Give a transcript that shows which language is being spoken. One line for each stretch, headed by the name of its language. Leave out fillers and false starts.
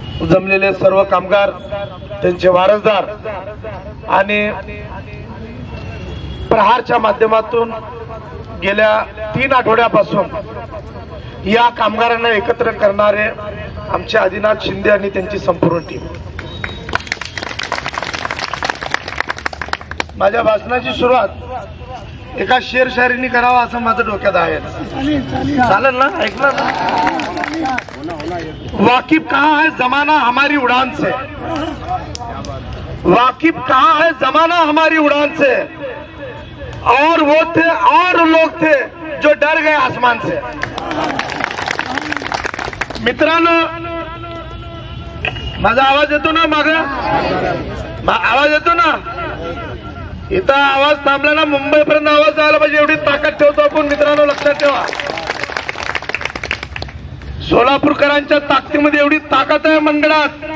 Marathi: जमलेले सर्व कामगार, त्यांचे वारसदार आणि प्रहारच्या माध्यमातून गेल्या 3 आठवड्यापासून या कामगारांना एकत्र करणारे आमचे आदिनाथ शिंदे आणि त्यांची संपूर्ण टीम। माझ्या भाषणाची सुरुवात एका शेर शायरीने करावा असं माझं डोक्यात आहे। चालेल ना? ऐकलं ना?
Hindi: वाकिफ कहाँ है जमाना हमारी उड़ान से, वाकिफ कहाँ है जमाना हमारी उड़ान से, और वो थे और लोग थे जो डर गए आसमान से।
Marathi: मित्रांनो, माझा आवाज येतो ना? माग आवाज येतो ना? इथं आवाज थांबला ना मुंबईपर्यंत आवाज जायला पाहिजे एवढी ताकद ठेवतो आपण। मित्रांनो लक्षात ठेवा, सोलापूरकरांच्या ताकदीमध्ये एवढी ताकद आहे मंडळात।